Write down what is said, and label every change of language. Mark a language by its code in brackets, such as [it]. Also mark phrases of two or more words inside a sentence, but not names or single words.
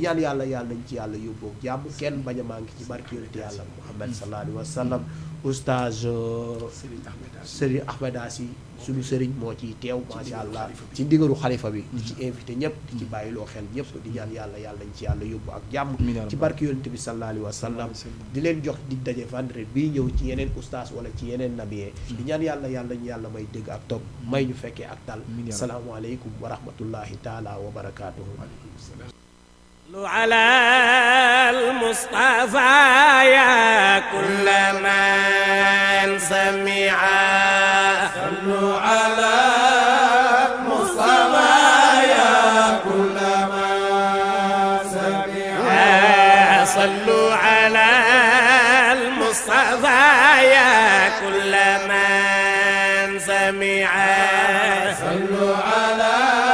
[wo] ñaan yàlla yàlla nañ ci yàlla yóbboo jàmm kenn bañ a manqué ci barki yonent yàlla Muhammad [ar] صلى الله عليه وسلم [wo] oustaz Serigne Ahmeda Sy suñu sëriñ moo ciy teew [ar] ما شاء الله [wo] ci ndigalu xalifa bi di ci invité ñëpp di ci bàyyiloo xel ñëpp di ñaan yàlla yàlla nañ ci yàlla yóbbu ak jàmm ci barki yonent bi [ar] صلى الله عليه وسلم [wo] di leen jox di daje vendredi bii ñëw ci yeneen oustaz wala ci yeneen nabiyee di ñaan yàlla yàlla ñu yàlla may dégg ak topp may ñu fekkee ak tal [ar] السلام عليكم ورحمة الله تعالى وبركاته على المصطفى يا كل من سمع صلوا على المصطفى يا كل من سمع صلوا على المصطفى يا كل من سمع صلوا على